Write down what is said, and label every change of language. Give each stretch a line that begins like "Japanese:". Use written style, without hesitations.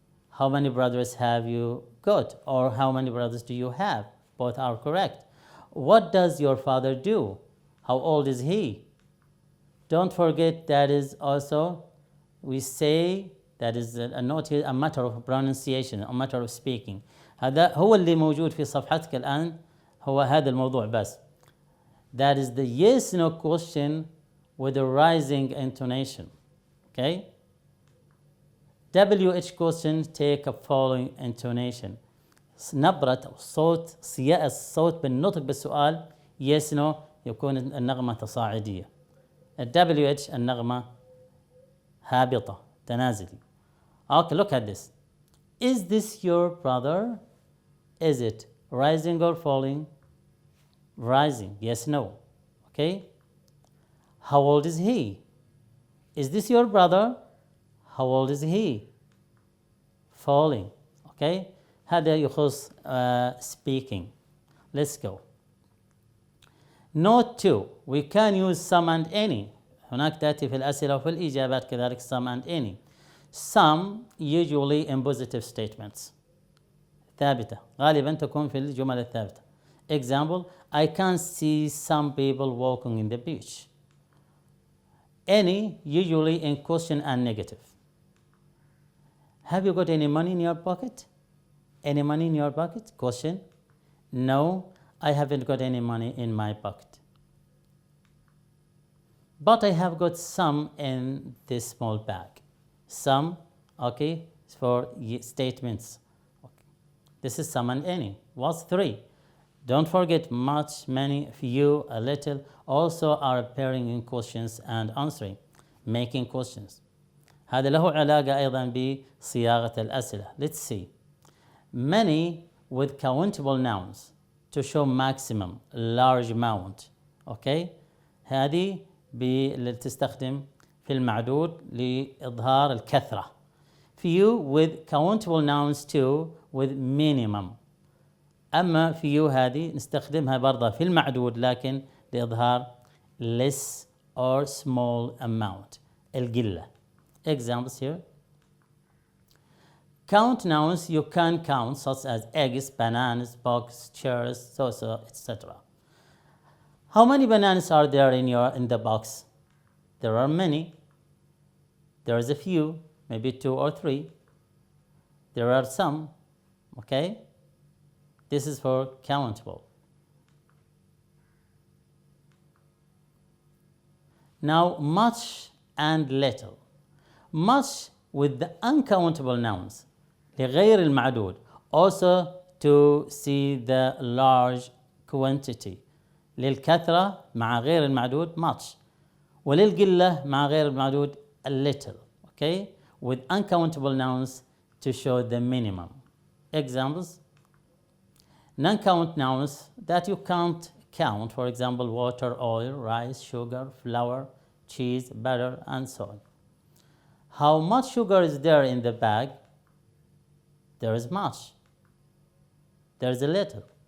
English: How many brothers have you got? Or how many brothers do you have? Both are correct. What does your father do? How old is he? Don't forget that is also, we say, that is a note here, a matter of pronunciation, a matter of speaking.
Arabic: هذا هو اللي موجود في صفحتك الآن، هو هذا الموضوع بس.
English: That is the yes no question with a rising intonation. Okay? WH question take a following intonation.
Arabic: نبرة الصوت، صياء الصوت بالنطق بالسؤال
English: yes no
Arabic: يكون النغمة تصاعدية. WH النغمة هابطة تنازلي.
English: Okay, look at this. Is this your brother? Is it rising or falling? Rising, yes, no. Okay? How old is he? Is this your brother? How old is he? Falling. Okay?
Arabic: هذا يخص speaking.
English: Let's go. Note 2. We can use some and any.
Arabic: هناك تأتي في الأسئلة وفي الإجابات كذلك
English: some and any. Some usually in positive statements.
Arabic: ثابتة. غالبا تكون في الجمل الثابتة.
English: Example, I can see some people walking in the beach. Any usually in question and negative. Have you got any money in your pocket? Any money in your pocket? Question. No, I haven't got any money in my pocket. But I have got some in this small bag. Some, okay, for statements. Okay. This is some and any. What's 3? Don't forget much, many, few, a little also are appearing in questions and answering, making questions.
Arabic: هذا له علاقة أيضا بصياغة الأسئلة.
English: Let's see. Many with countable nouns to show maximum large amount.
Arabic: اوكي هذه اللي تستخدم في المعدود لإظهار الكثرة.
English: few with countable nouns too with minimum.
Arabic: أما few هذه نستخدمها برضه في المعدود لكن لإظهار
English: less or small amount
Arabic: القلة.
English: Examples here. Count nouns you can count such as eggs, bananas, box, chairs, so etc. How many bananas are there in the box? There are many. There is a few, maybe 2 or 3. There are some, okay? This is for countable. Now, much and little. Much with the uncountable nouns,
Arabic: لغير المعدود.
English: Also to see the large quantity.
Arabic: للكثرة مع غير المعدود much. وللقلة مع غير المعدود a little.
English: Okay? With uncountable nouns to show the minimum. Examples. Non-count nouns that you can't count, for example, water, oil, rice, sugar, flour, cheese, butter, and so on. How much sugar is there in the bag? There is much. There is a little.